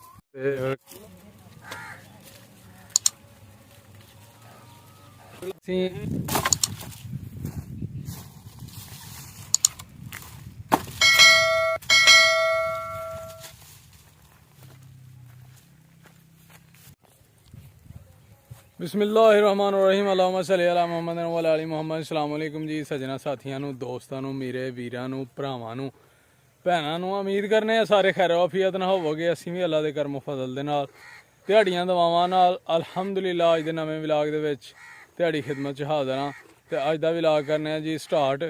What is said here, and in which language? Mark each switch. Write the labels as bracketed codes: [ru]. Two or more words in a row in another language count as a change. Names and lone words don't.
[pa] ਤੇ ਅਸੀਂ [ar] بسم الله الرحمن الرحيم اللهم صل على محمد وعلى آل محمد. السلام عليكم [pa] ਜੀ ਸਜਣਾ ਸਾਥੀਓ ਨੂੰ ਦੋਸਤਾਂ ਨੂੰ ਮੇਰੇ ਵੀਰਾਂ ਨੂੰ ਭਰਾਵਾਂ ਨੂੰ ਭੈਣਾਂ ਨੂੰ ਉਮੀਦ ਕਰਨੇ ਆ ਸਾਰੇ ਖੈਰ ਆਫੀਅਤ ਨਾਲ ਹੋਵੋਗੇ। ਅਸੀਂ ਵੀ ਅੱਲਾ ਦੇ ਕਰਮ ਫਜ਼ਲ ਦੇ ਨਾਲ ਦਿਹਾੜੀਆਂ ਦਵਾਵਾਂ ਨਾਲ ਅਲਹਮਦੁਲਿਲਾ ਅੱਜ ਦੇ ਨਵੇਂ ਵਲੌਗ ਦੇ ਵਿੱਚ ਦਿਹਾੜੀ ਖਿਦਮਤ 'ਚ ਹਾਜ਼ਰ ਹਾਂ। ਤੇ ਅੱਜ ਦਾ ਵਲੌਗ ਕਰਨੇ ਆ ਜੀ ਸਟਾਰਟ।